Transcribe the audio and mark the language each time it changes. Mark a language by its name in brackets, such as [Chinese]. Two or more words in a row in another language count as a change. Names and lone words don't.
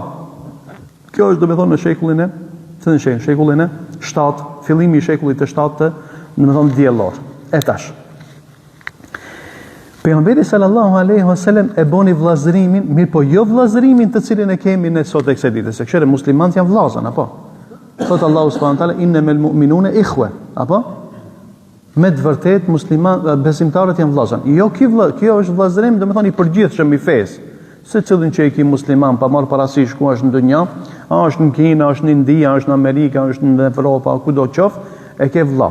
[Albanian] Kjo është në shekullin e, shekullin e 7, fillimi i shekullit të 7, diellor. E tash. Pejgamberi [Arabic] صلى الله عليه وسلم [Albanian] e boni vllazërimin, mirë po jo vllazërimin të cilin e kemi ne sot e kësaj dite, se këshire muslimanët janë vllazën, apo? [Arabic] Thot الله سبحانه وتعالى إنما المؤمنون إخوة, [Albanian] apo? Me të vërtet besimtarët janë vllazën. Jo kjo është vllazërim, i përgjithshëm i fesë. Se cilin që i ki musliman pa marrë parasysh ku është në dunja, është në Kina, është në India, është në Amerika, është në Evropa, kudo qoftë, e ke vlla.